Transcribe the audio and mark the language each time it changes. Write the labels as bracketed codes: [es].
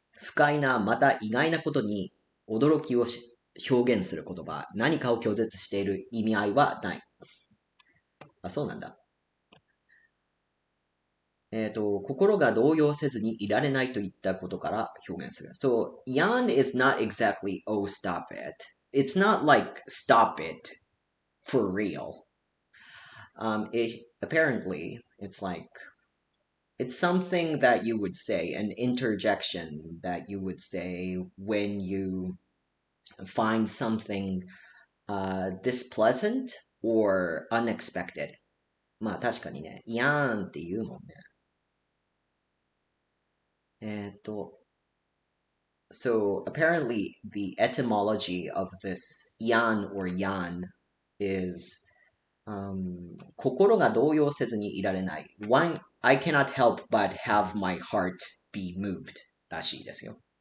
[ja] 不快な、また意外なことに驚きを表現する言葉、何かを拒絶している意味合いはない。そうなんだ。心が動揺せずにいられないといったことから表現する。 [en] So, yawn is not exactly, oh, stop it. It's not like, stop it for real. Apparently, it's like, it's something that you would say, an interjection that you would say when you find something displeasant or unexpected. [ja] まあ確かにね、いやーんって言うもんね。 [en] So apparently the etymology of this yan or yan is [ja] 心が動揺せずにいられない。 [en] One, I cannot help but have my heart be moved [ja] らしいですよ。